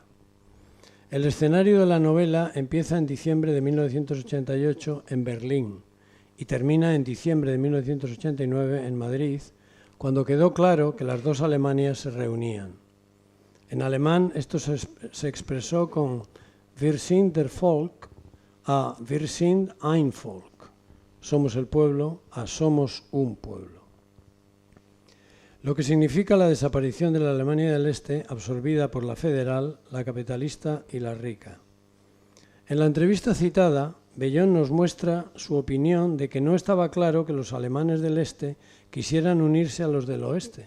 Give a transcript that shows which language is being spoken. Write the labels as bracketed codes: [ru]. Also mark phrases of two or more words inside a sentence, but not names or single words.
[es] El escenario de la novela empieza en diciembre de 1988 en Berlín y termina en diciembre de 1989 en Madrid, cuando quedó claro que las dos Alemanias se reunían. En alemán esto se expresó con [de] Wir sind der Volk [es] a [de] Wir sind ein Volk. [es] Somos el pueblo a somos un pueblo. Lo que significa la desaparición de la Alemania del Este absorbida por la federal, la capitalista y la rica. En la entrevista citada, Bellón nos muestra su opinión de que no estaba claro que los alemanes del Este quisieran unirse a los del Oeste.